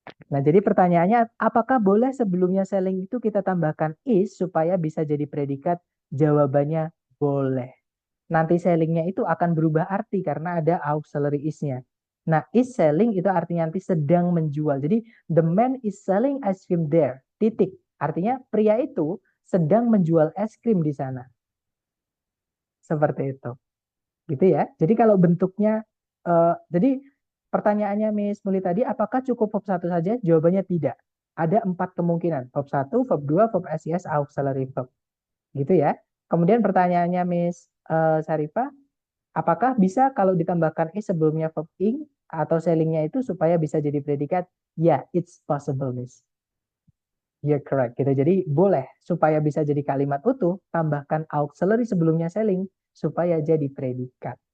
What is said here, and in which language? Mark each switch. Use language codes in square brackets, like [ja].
[id] Nah, jadi pertanyaannya, apakah boleh sebelumnya selling itu kita tambahkan is supaya bisa jadi predikat? Jawabannya boleh. Nanti sellingnya itu akan berubah arti karena ada auxiliary is-nya. Nah, is selling itu artinya nanti sedang menjual. Jadi, [en] the man is selling ice cream there. [id] Titik. Artinya pria itu sedang menjual es krim di sana. Seperti itu. Gitu ya. Jadi kalau bentuknya, jadi pertanyaannya Miss Muli tadi, apakah cukup verb 1 saja? Jawabannya tidak. Ada 4 kemungkinan. Verb 1, verb 2, verb SIS, auxiliary verb. Gitu ya. Kemudian pertanyaannya Miss Sarifah, apakah bisa kalau ditambahkan is sebelumnya verb ing atau sellingnya itu supaya bisa jadi predikat? [en] Ya, it's possible, Miss. You're correct. [id] Gitu. Jadi boleh supaya bisa jadi kalimat utuh, tambahkan auxiliary sebelumnya selling supaya jadi predikat.